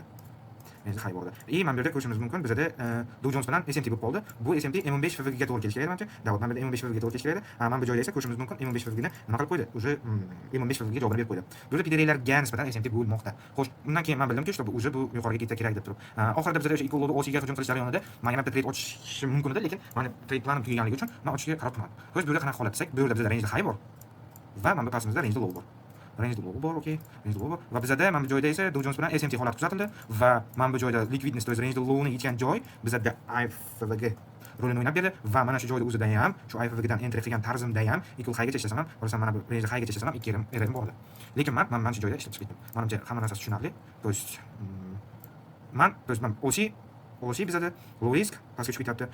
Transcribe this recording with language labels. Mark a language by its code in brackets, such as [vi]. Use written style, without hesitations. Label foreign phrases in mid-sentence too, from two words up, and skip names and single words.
[uz] Mana bu yerda ko'rishimiz mumkin bizda Dow Jones bilan SMT bo'lib qoldi. Bu SMT M15 FVG ga to'g'ri kelishi kerak menimcha. Davlat mana bu M15 FVG ga to'g'ri kelishi kerak. Mana bu joyda esa ko'rishimiz mumkin M15 FVG ni nima qilib qo'ydi? O'zi M15 FVG ga javob berib qo'ydi. Bu yerda PDRlarga nisbatan SMT bo'lmoqda. Xo'sh, undan keyin men bildimki, bu o'zi bu yuqoriga ketsa kerak deb turib. Oxirida bizda o'sha [en] equal low [uz] OC ga hujum qilish jarayonida men yana bitta trade ochishim mumkin edi, lekin meni [en] trade planim [uz] tugaganligi uchun men ochishga qaror qilmadim. Xo'sh, bu yerda qanaqa holat desak, bu yerda bizda [en] range high [uz] bor va mana bu pastimizda [en] range low [uz] bor. Okey. [en] Range low [uz] bor. Va bizada mana bu joyda esa Dow Jones bilan SMT holati kuzatildi va mana bu joyda liquidness, [ru] то есть [en] range low [uz] ni yetgan joy bizada IFVG rolini o'ynab berdi va mana shu joyda o'zida ham, shu IFVG dan entry qilgan tarzimda ham [en] equal high [uz] gacha ishlasam ham, borsam mana bu [en] range high [uz] gacha ishlasam ham 2 error bor edi. Lekin men mana shu joyda ishlab chiqdim. Menimcha hamma narsasi tushunarli. [ru] То есть [uz] men OC bizada [en] low risk [uz] pastga tushib ketyapti.